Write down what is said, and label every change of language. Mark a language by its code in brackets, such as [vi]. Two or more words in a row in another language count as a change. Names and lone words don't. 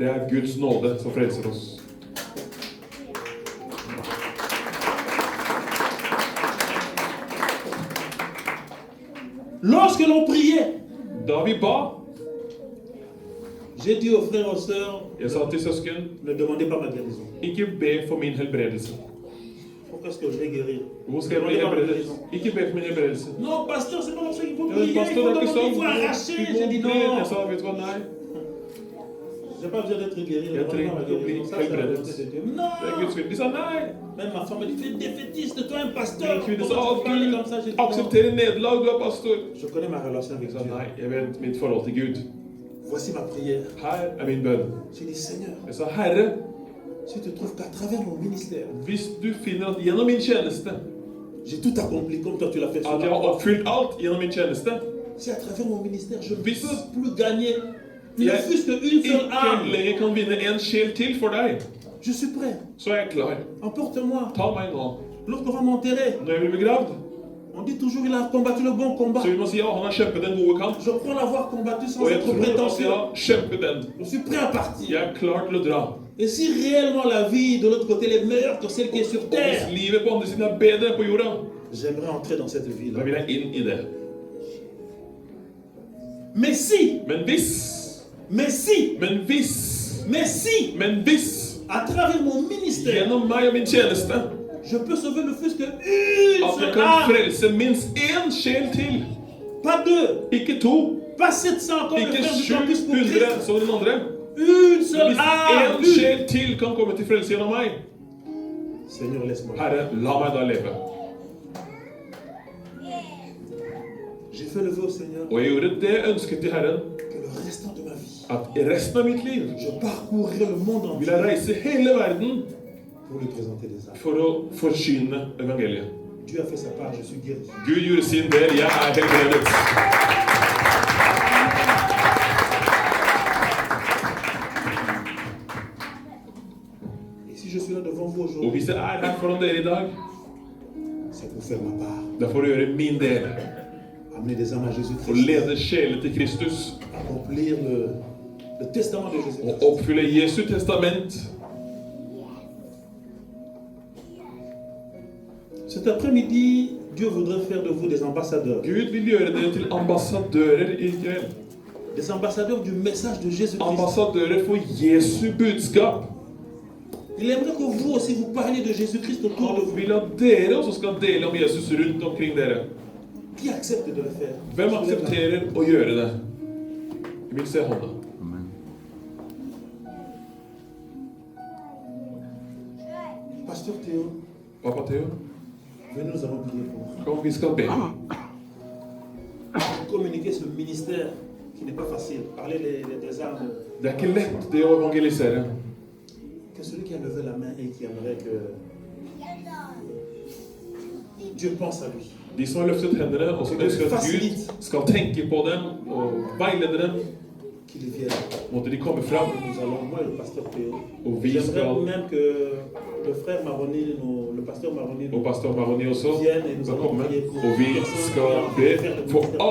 [no] Det er Guds nåde som frelser oss. [fr] Lorsque l'on priait, [no] Da vi ba, [fr] j'ai dit aux frères et aux sœurs, [no] jeg sa til søsken, [fr] ne demandez pas ma guérison. [no] ikke be for min helbredelse. [fr] Pourquoi est-ce que je vais guérir? [no] Hvor skal jeg bli helbredet? Ikke be for min helbredelse. [fr] Non, pasteur, c'est pas comme ça qu'il faut [no] Ja, [fr] prier. Il [no] pastor, [fr] faut [no] det er ikke [fr] demander, il [no] sånn. [fr] faut arracher. [no] Du [fr] J'ai [no] må [fr] dit [no] be. [fr] non. [no] Jeg sa, vet du hva, nei. [fr] J'ai pas besoin d'être guéri. Il y a très- Demande-moi ma guérison. Ça, c'est la très- volonté de Dieu. [no] Det er [fr] Non. [no] Guds vilje. De sa nei. [fr] Même ma femme m'a dit, tu es défaitiste, toi un pasteur. [no] Min kvinne sa, [fr] Comment tu peux parler [no] Gud [fr] comme ça? J'ai dit non. [no] aksepterer nederlag, du er pastor. [fr] Je connais ma relation avec [no] Jeg sa, [fr] Dieu. [no] nei, jeg vet mitt forhold til Gud. [fr] Voici ma prière. [no] Her er min bønn. [fr] J'ai dit, Seigneur, [no] Jeg sa, Herre, [fr] si tu trouves qu'à travers mon ministère, [no] hvis du finner at gjennom min tjeneste, [fr] j'ai tout accompli comme toi tu l'as fait sur [no] at [fr] la [no] jeg har [fr] croix. [no] oppfylt alt gjennom min tjeneste, [fr] Si à travers mon ministère, je ne [no] Hvis- [fr] peux plus gagner ne [no] jeg [fr] fût-ce qu'une seule [no] ikke [fr] âme, [no] lenger kan vinne en sjel til for deg, [fr] je suis prêt. [no] så er jeg klar. [fr] Emporte-moi. [no] Ta meg nå. [fr] Lorsqu'on va m'enterrer, [no] Når jeg blir begravd, [fr] on dit toujours il a combattu le bon combat. [no] så vil man si ja, han har kjempet den gode kamp. [fr] Je crois l'avoir combattu sans [no] Og jeg [fr] être [no] tror at [fr] prétentieux. [no] jeg har kjempet den. [fr] Je suis prêt à partir. [no] Jeg er klar til å dra. [fr] Et si réellement la vie de l'autre côté elle est meilleure que celle qui est sur [no] Og [fr] terre, [no] hvis livet på andre siden er bedre enn på jorda, [fr] j'aimerais entrer dans cette [no] da [fr] vie-là. [no] vil jeg inn i det. [fr] Mais si, [no] Men hvis, [fr] mais si, [no] men hvis, [fr] mais si, [no] men hvis, [fr] à travers mon ministère, [no] gjennom meg og min tjeneste, [fr] je peux sauver ne fût-ce qu'une [no] at jeg [fr] seule [no] kan [fr] âme, [no] frelse minst én sjel til, [fr] Pas 2, [no] Ikke 2, [fr] pas 700 comme le [no] ikke [fr] frère du campus pour [no] 700 [fr] Christ. [no] som den andre. [fr] Une seule [no] Hvis [fr] âme. [no] en sjel til kan komme til frelse gjennom meg, [fr] Seigneur, laisse-moi. [no] Herre, la meg da leve. [fr] J'ai fait le vœu au Seigneur [no] Og jeg gjorde det ønsket til Herren, [fr] que le restant de ma vie, [no] at i resten av mitt liv [fr] je parcourrai le monde [no] vil jeg [fr] entier [no] reise hele verden [fr] pour lui présenter des âmes. [no] for å forsyne evangeliet. [fr] Dieu a fait sa part, je suis guéri. [no] Gud gjorde sin del, jeg er helbredet. [fr] Et si je suis là devant vous [no] Og [fr] aujourd'hui, [no] hvis jeg er her foran dere i dag, [fr] c'est pour faire ma part. [no] da får du gjøre min del. [fr] Amener des âmes à [no] Og [fr] Jésus-Christ. [no] lede sjeler til Kristus. [fr] Accomplir le testament de [no] Og [fr] Jésus-Christ. [no] oppfylle Jesu testament. [fr] Cet après-midi, Dieu voudrait faire de vous des ambassadeurs. [no] Gud vil gjøre dere til ambassadører i kveld. [fr] Des ambassadeurs du message de Jésus-Christ. [no] Ambassadører for Jesu budskap. [fr] Il aimerait que vous aussi vous parliez de Jésus-Christ autour de [no] Han [fr] vous. [no] vil at dere også skal dele om Jesus rundt omkring dere. [fr] Qui accepte de le faire? [no] Hvem aksepterer å gjøre det? Jeg vil se hånda. [fr] Pasteur Théo, [no] Pappa Theo, [fr] venez, nous allons prier pour vous. [no] kom vi skal be. [fr] Communiquer ce ministère qui n'est pas facile. Parler des âmes. [no] Det er ikke lett det å evangelisere. [fr] Que celui qui a levé la main et qui aimerait que Dieu pense à lui. [no] De som har løftet hendene og som ønsker at Gud skal tenke på dem og veilede dem, [fr] Qu'il vienne. [no] måtte de komme fram. [fr] Nous allons, moi et le pasteur Théo. [no] Og vi [fr] J'aimerais [no] skal, [fr] même que le frère Maroni, le pasteur Maroni, [no] og pastor Maroni også, [fr] vienne et nous [no] skal [fr] allons [no] komme. [fr] prier pour [no] Og vi [fr] les personnes [no] skal [fr] qui ont [no] be [fr] envie de faire le [no] for [fr] ministère.